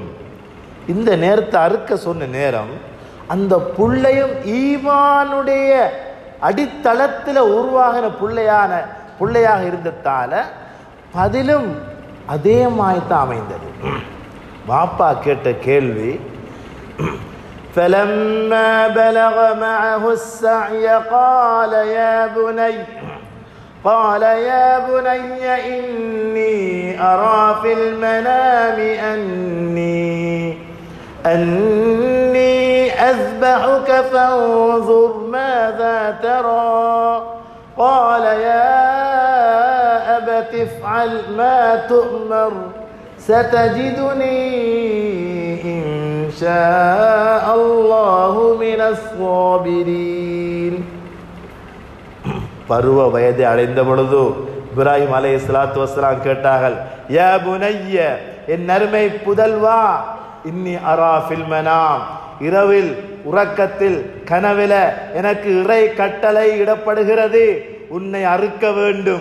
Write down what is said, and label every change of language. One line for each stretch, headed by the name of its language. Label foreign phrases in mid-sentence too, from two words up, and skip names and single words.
Tamil: இந்த நேரத்தை அறுக்க சொன்ன நேரம் அந்த பிள்ளையும் ஈமானுடைய அடித்தளத்தில் உருவாகின பிள்ளையாக இருந்ததால பதிலும் அதே மாதிரிதான் அமைந்தது. வாப்பா கேட்ட கேள்வி,
Arabic: فَلَمَّا بَلَغَ مَعَهُ السَّعْيَ قال يا بني إني أرى في المنام أني أذبحك فانظر ماذا ترى قال يا أبت افعل ما تؤمر ستجدني إن شاء الله من الصابرين.
Tamil: பருவ வயதை அடைந்த பொழுது இப்ராஹிம்
Arabic: عليه الصلاة والسلام
Tamil: கேட்டார்கள்,
Arabic: يا بني,
Tamil: என் அருமை புதல்வா,
Arabic: إني أرى في المنام,
Tamil: இரவில் உறக்கத்தில் கனவில எனக்கு இறை கட்டளை இடப்படுகிறது, உன்னை அறுக்க வேண்டும்.